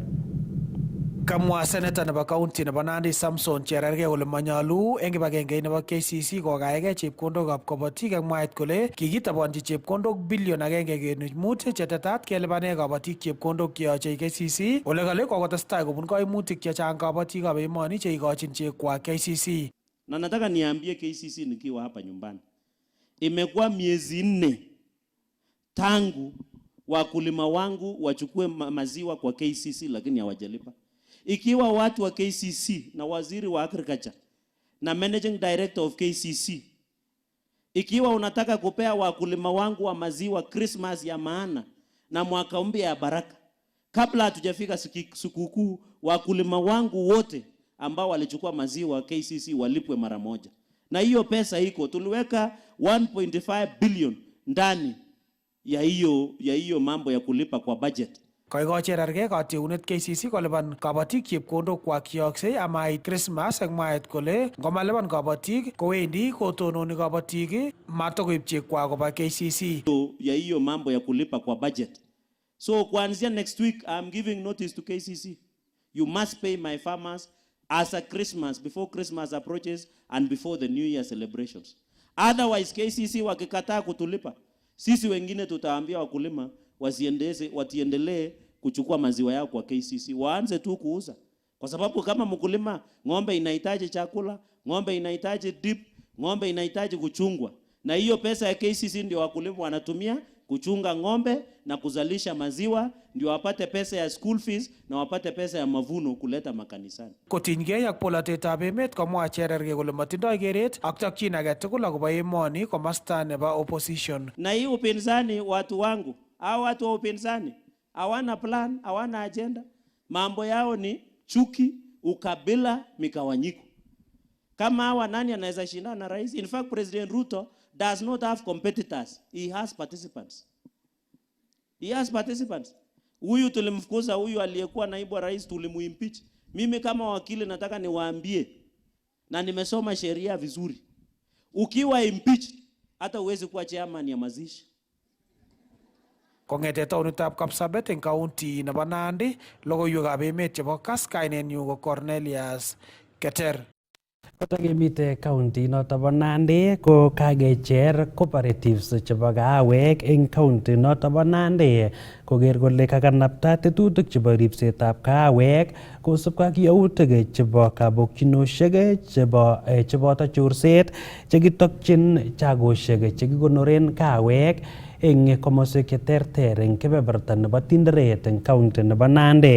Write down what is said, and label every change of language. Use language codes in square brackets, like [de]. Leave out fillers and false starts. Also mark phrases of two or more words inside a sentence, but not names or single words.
[kln] Kamwa seneta nebo kaunti nebo Nandi Samson Cherargei kole manyalu eng kibagenge nebo KCC kokaege chepkondokab kabatik ak mwaet kole kikitabanji chepkondok bilion 1.5 chetetat kelipane kabatik chepkondok cheyoche KCC ole kale kokotestai kobun kaimutik chechang kabatikab emoni cheikochin chekwa KCC. [sw] Na nataka niambie KCC nikiwa hapa nyumbani, imekuwa miezi 4 tangu wakulima wangu wachukue maziwa kwa KCC lakini hawajalipa. Ikiwa watu wa KCC na waziri wa agriculture na [en] managing director of KCC, [sw] ikiwa unataka kupea wakulima wangu wa maziwa Christmas ya maana na mwaka mpya ya baraka, kabla hatujafika sikukuu, wakulima wangu wote ambao walichukua maziwa KCC walipwe mara moja. Na hiyo pesa iko, tuliweka 1.5 billion ndani ya hiyo mambo ya kulipa kwa budget. [kln] Koikochi Cherargei katiunet KCC kolipan kabatik chepkondok kwak cheyoksei amait Christmas ak mwaet kole ngomalipan kabatik kowendi kotononi kabatik matakoib chekwak koba KCC. [sw] Ya hiyo mambo ya kulipa kwa budget. [en] So kuanzia next week I'm giving notice to KCC. You must pay my farmers as a Christmas, before Christmas approaches and before the New Year celebrations. [sw] Otherwise KCC wakikataa kutulipa, sisi wengine tutaambia wakulima watiendelee kuchukua maziwa yao kwa KCC, waanze tu kuuza. Kwa sababu kama mkulima, ng'ombe inahitaji chakula, ng'ombe inahitaji dip, ng'ombe inahitaji kuchungwa. Na hiyo pesa ya KCC ndio wakulima wanatumia kuchunga ng'ombe na kuzalisha maziwa, ndio wapate pesa ya [en] school fees [sw] na wapate pesa ya mavuno kuleta makanisani. [kln] Kotinygei ak polatetab emet komwa Cherargei kole matindoi keret ak chokchin age tugul akobo emoni komasta nebo opposition. [sw] Na hii upinzani, watu wangu, hao watu wa upinzani hawana plan, hawana agenda. Mambo yao ni chuki, ukabila, mikawanyiko. Kama hawa nani anaweza shindana na rais? [en] In fact, President Ruto does not have competitors. He has participants. He has participants. [sw] Huyu tulimfukuza, huyu aliyekuwa naibu wa rais tulimuimpeach. Mimi kama wakili nataka niwaambie, na nimesoma sheria vizuri, ukiwa impeached hata uwezi kuwa chairman ya mazishi. [kln] Kongete taonitab Kapsabet eng county nebo Nandi, logoiwekab emet chebo Kass, kainenyu ko Cornelius Keter. Kotakemite county noto bo Nandi ko kakecher cooperatives chebo kaawek eng county noto bo Nandi koker kole kakanapta tetutik chebo ripsetab kaawek kosubkei ak yautik chebo kabokchinoshek cheboto chorset chekitokchin chagoshek chekikonoren kaawek eng komoswek cheterter eng kebeberta nebo Tinderet eng county nebo Nandi.